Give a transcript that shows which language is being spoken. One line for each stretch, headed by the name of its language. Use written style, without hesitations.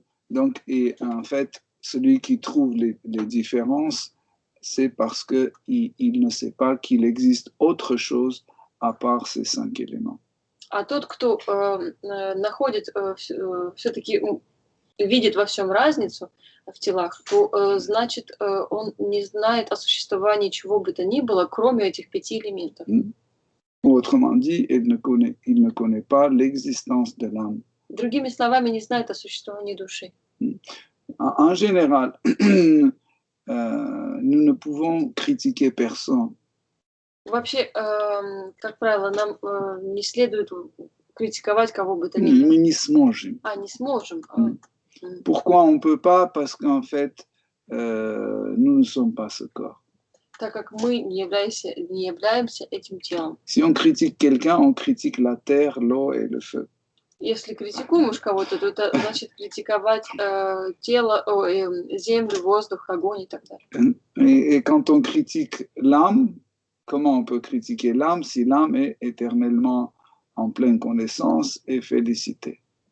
French: Donc, et en fait, celui qui trouve les différences, c'est parce qu'il ne sait pas qu'il existe autre chose à part ces 5 éléments.
Russian: А тот, кто находит, все-таки видит во всем разницу в телах, то значит, он не знает о существовании чего бы то ни было, кроме этих 5 элементов.
French: Autrement dit, il ne connaît pas l'existence de l'âme.
Russian: Другими словами, не знает о существовании души.
French: En général, nous ne pouvons critiquer personne.
Russian: Вообще, как правило, нам не следует критиковать кого бы то ни было. Мы не сможем. Не сможем.
French: Pourquoi on ne peut pas? Parce qu'en fait, nous ne sommes pas ce corps.
Russian: Так как мы не являемся этим телом.
French: Si on critique quelqu'un, on critique la terre, l'eau et le feu.
Russian: Если критикуем уж кого-то, то это значит критиковать тело, землю, воздух, огонь и так далее.
French: Et quand on critique l'âme, comment on peut critiquer l'âme si l'âme est éternellement en pleine connaissance et félicité?